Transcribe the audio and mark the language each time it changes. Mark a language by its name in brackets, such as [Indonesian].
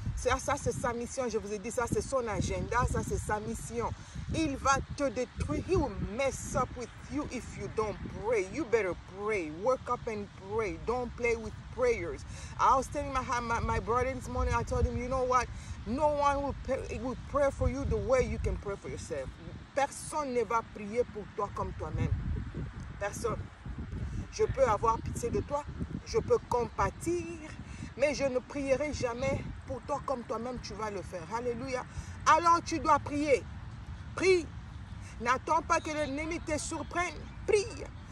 [French] Ça c'est sa mission, je vous ai dit, ça c'est son agenda, ça c'est sa mission. Il va te détruire, [English] he will mess up with you if you don't pray. You better pray, work up and pray, don't play with prayers. I was telling my brother this morning, I told him, you know what? No one will pray for you the way you can pray for yourself. [French] Personne ne va prier pour toi comme toi-même. Personne. Je peux avoir pitié de toi, je peux compatir, mais je ne prierai jamais pour toi comme toi-même tu vas le faire. Alléluia. Alors tu dois prier. Prie. N'attends pas que l'ennemi te surprenne. Prie.